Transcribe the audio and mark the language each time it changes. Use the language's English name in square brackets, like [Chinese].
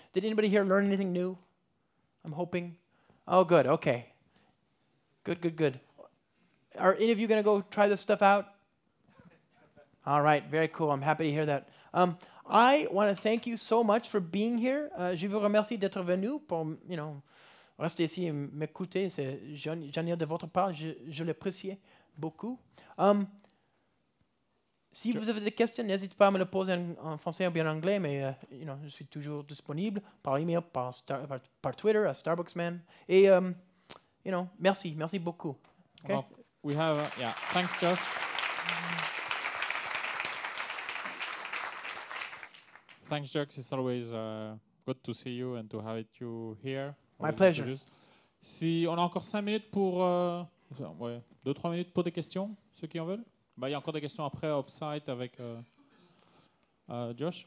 [English] Did anybody here learn anything new? I'm hoping. Oh, good. Okay. Good. Are any of you going to go try this stuff out? All right. Very cool. I'm happy to hear that. I want to thank you so much for being here. [French] Je vous remercie d'être venu pour, rester ici et m'écouter. C'est génial de votre part. Je l'apprécie beaucoup. Si vous avez des questions, n'hésitez pas à me les poser en français ou bien en anglais, mais je suis toujours disponible par email, par Twitter, à Starbucksman. Et merci beaucoup. Okay? [English] Well, we have thanks, Josh. Thanks, Josh. It's always good to see you and to have you here. My pleasure. [French] Si on a encore 5 minutes pour 2-3 minutes pour des questions, ceux qui en veulent. Il y a encore des questions après off-site avec Josh.